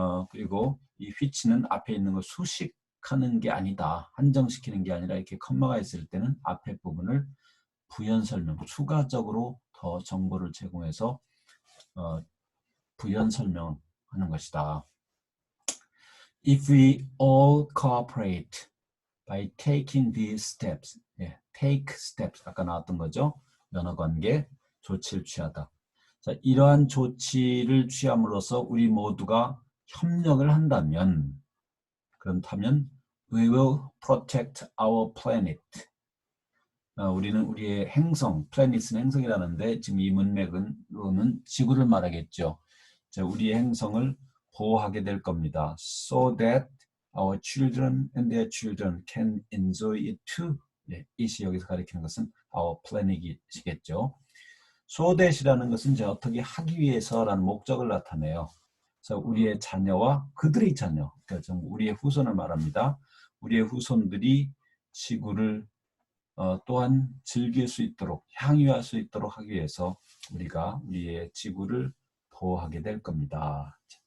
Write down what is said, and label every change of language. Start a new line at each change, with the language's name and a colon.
Korean: 그리고 이 which는 앞에 있는 걸 수식하는 게 아니다. 한정시키는 게 아니라 이렇게 컴마가 있을 때는 앞에 부분을 부연 설명, 추가적으로 더 정보를 제공해서 부연 설명하는 것이다.
English: If we all cooperate by taking these steps, take steps,
Korean: 아까 나왔던 거죠. 연어관계, 조치를 취하다. 자, 이러한 조치를 취함으로써 우리 모두가 협력을 한다면, 그렇다면
English: we will protect our planet.
Korean: 우리는 우리의 행성, planet는 행성이라는데 지금 이 문맥으로는 지구를 말하겠죠. 자, 우리의 행성을 보호하게 될 겁니다.
English: So that our children and their children can enjoy it too.
Korean: 네, it이 여기서 가리키는 것은 our plan이시겠죠. So that이라는 것은 이제 어떻게 하기 위해서라는 목적을 나타내요. 그래서 우리의 자녀와 그들의 자녀, 그러니까 우리의 후손을 말합니다. 우리의 후손들이 지구를 또한 즐길 수 있도록, 향유할 수 있도록 하기 위해서 우리가 우리의 지구를 보호하게 될 겁니다.